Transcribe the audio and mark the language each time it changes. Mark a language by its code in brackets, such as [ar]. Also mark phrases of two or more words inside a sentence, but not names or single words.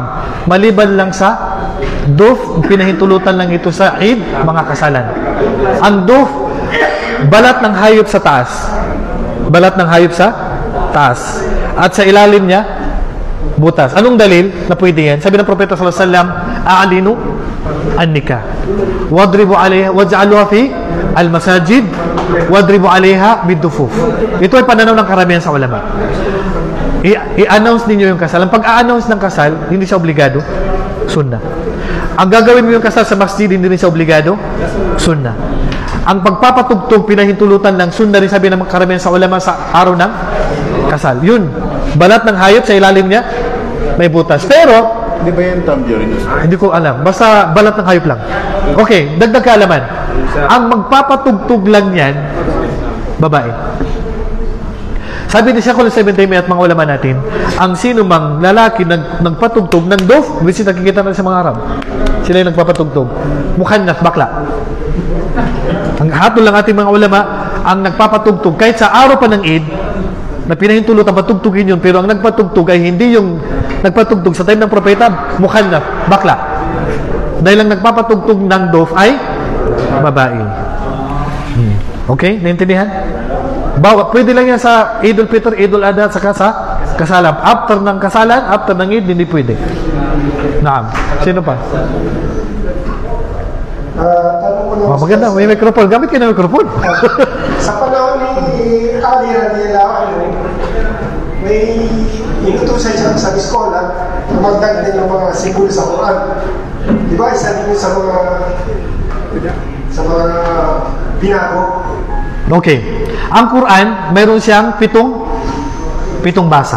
[tl] Maliban lang sa duf, pinahintulutan lang ito sa Eid, mga kasalan. Ang duf, balat ng hayop sa taas. Balat ng hayop sa taas. At sa ilalim niya, butas. Anong dalil na pwede yan? Sabi ng Propeta [ar] صلى الله عليه وسلم أعلنوا النكاح. واضربوا عليها واجعلوها في المساجد واضربوا عليها بالدفوف. [tl] Ito ay pananaw ng karamihan sa ulama. I-announce ninyo yung kasal. Ang pag-a-announce ng kasal, hindi siya obligado, sunnah. Ang gagawin mo yung kasal sa masjid, hindi rin siya obligado, sunnah. Ang pagpapatugtog, pinahintulutan ng sunnah rin, sabi ng karamihan sa ulama sa araw ng kasal. Yun, balat ng hayop sa ilalim niya, may butas. Pero, Hindi ba yan tambourine? hindi ko alam. Basta balat ng hayop lang. Okay, dagdag kaalaman. Ang magpapatugtog lang yan, babae. Sabi ni Sheikhul Islam Ibn Taymiyyah at mga ulama natin, ang sino mang lalaki nagpatugtog ng dof, [en] which is [tl] nakikita natin sa mga Arab, sila yung nagpapatugtog. Mukhannas, bakla. Ang hatol lang ating mga ulama, ang nagpapatugtog, kahit sa araw pa ng Eid, na pinahintulot ang patugtugin yun, pero ang nagpatugtog ay hindi yung nagpatugtog sa time ng propeta, mukhannas, bakla. Dahil ang nagpapatugtog ng dof ay babae. Okay? Naintindihan? Pwede lang yan sa Idul Fitr, Idul Adha, saka sa kasalan. After ng kasalan, after ng Eid, hindi pwede. Naam. Sino pa? Tanong ko lang. Maganda, may microphone. Gamit kayo ng microphone. Sa panahon ni Ali [ar] رضي الله عنه, [tl] may inutusan siya sa iskola na magdag din yung mga simbolo sa Quran. Di ba? Isa din sa mga binago. Okay. Ang Quran, mayroon siyang pitong basa.